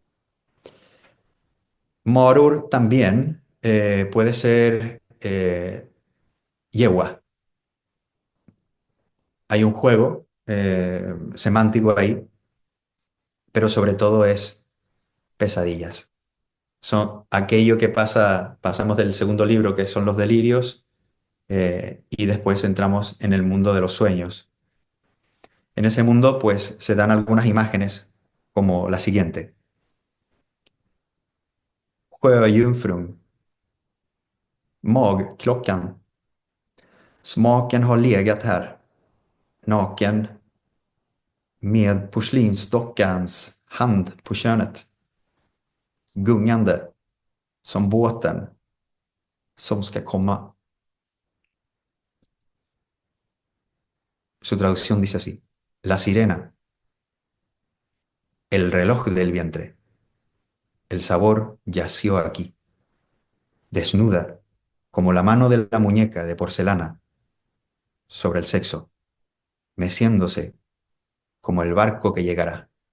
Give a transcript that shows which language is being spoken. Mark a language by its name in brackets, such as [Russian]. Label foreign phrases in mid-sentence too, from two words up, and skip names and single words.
[Spanish] Morur también puede ser yegua, hay un juego semántico ahí, pero sobre todo es pesadillas. Son aquello que pasamos del segundo libro, que son los delirios, y después entramos en el mundo de los sueños. En ese mundo, pues, se dan algunas imágenes, como la siguiente. [Swedish] Sjöjungfrun, magklockan, smaken har legat här, naken, med porslinsdockans hand på könet, gungande, som båten som ska komma. [Spanish] Su traducción dice así: La sirena, el reloj del vientre, el sabor yació aquí, desnuda, como la mano de la muñeca de porcelana, sobre el sexo, meciéndose como el barco que llegará.